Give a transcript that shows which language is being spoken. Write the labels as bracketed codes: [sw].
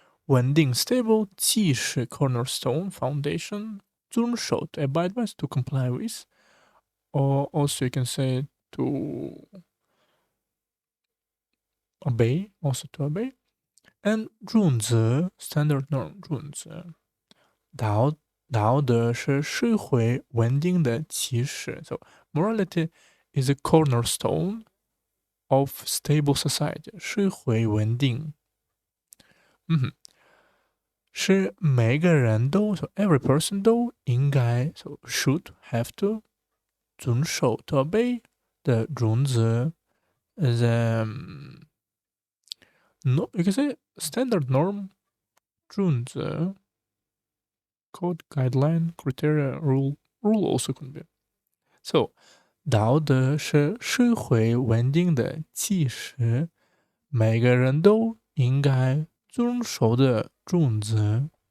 [en] 稳定 stable, 既是 cornerstone, foundation. 遵守 to abide by, to comply with. Or also you can say to obey, also to obey. And 准则 standard norm, 准则。 [zh] 道德是社会稳定的基石. [en] So morality is a cornerstone of stable society. [zh] 社会稳定。是每个人都 [en] so every person [zh] 都应该 [en] so should have to 遵守 to obey [zh] 的准则 [en] the no you can say standard norm 准则 code guideline criteria rule also can be. [zh] So 道德是社会稳定的基石，每个人都应该遵守的准则。